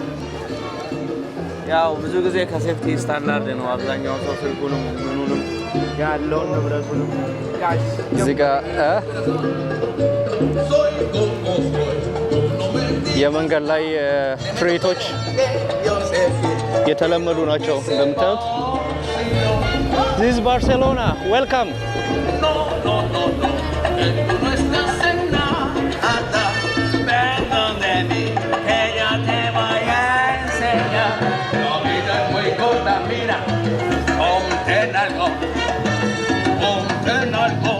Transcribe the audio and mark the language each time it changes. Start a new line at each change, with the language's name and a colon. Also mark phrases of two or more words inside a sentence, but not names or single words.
Amharic: ያው ብዙ ጊዜ ከሴፍቲ ስታንዳርድ ነው አብዛኛው ሰው ስልኩንም ምኑንም ያለውን ንብረቱንም እዚህ ጋር የመንገድ ላይ ትርኢቶች የተለመዱ ናቸው እንደምታዩት።
English: This is Barcelona. Welcome.
Spanish: No, no, no, no. Tú no estás en nada. Ven de mí, que ya te voy a enseñar. La vida es muy corta, mira. Ponte en algo. Ponte en algo.